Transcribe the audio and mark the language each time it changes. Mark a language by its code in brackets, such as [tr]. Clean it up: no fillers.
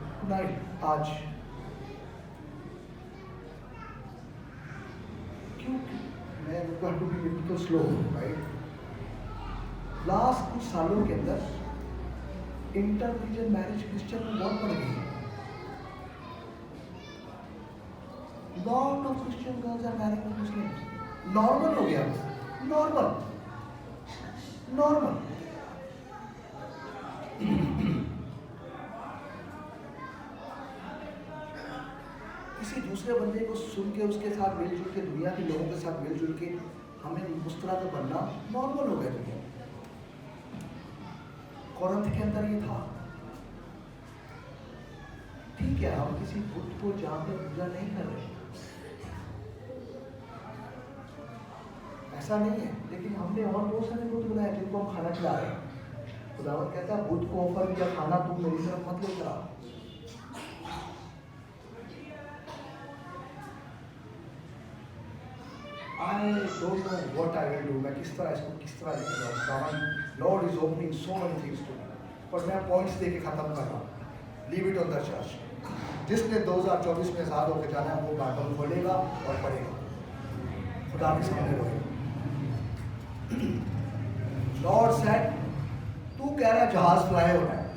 [en] Tonight, [hi] आज क्यों? मैं [en] to be little slow, [hi] right? Last कुछ सालों के अंदर इंटर रिलीजन मैरिज क्रिश्चियन में बहुत बढ़ गई है। [en] Lot of Christian girls are marrying Muslims. [hi] Normal हो गया, नॉर्मल। किसी दूसरे बंदे को सुन के उसके साथ मिलजुल के, दुनिया के लोगों के साथ मिलजुल के हमें उस तरह का बनना नॉर्मल हो गया दुनिया। कोरिन्थ के अंदर ये था। ठीक है, हम किसी बुत को जहाँ पे पूजा नहीं कर रहे, ऐसा नहीं है, लेकिन हमने और बहुत सारे बुत बनाए जिनको हम खाना खिला रहे हैं। खुदावंद कहता है बुत को ऑफर किया खाना, तुम मेरी तरफ मत लेकर आओ। [en] I don't know what I will do। [hi] मैं किस तरह इसको किस तरह लिखूंगा। [en] Lord is opening so many things to me। [hi] पर मैं पॉइंट्स देके खत्म कर रहा हूँ। [en] Leave it on the church। [hi] जिसने 2024 में आजाद होकर जाना है वो बाइबल खोलेगा और पढ़ेगा, खुदा के सामने रोएगा। [en] lord said, [hi] तू कह रहा है जहाज फ्लाई होना है।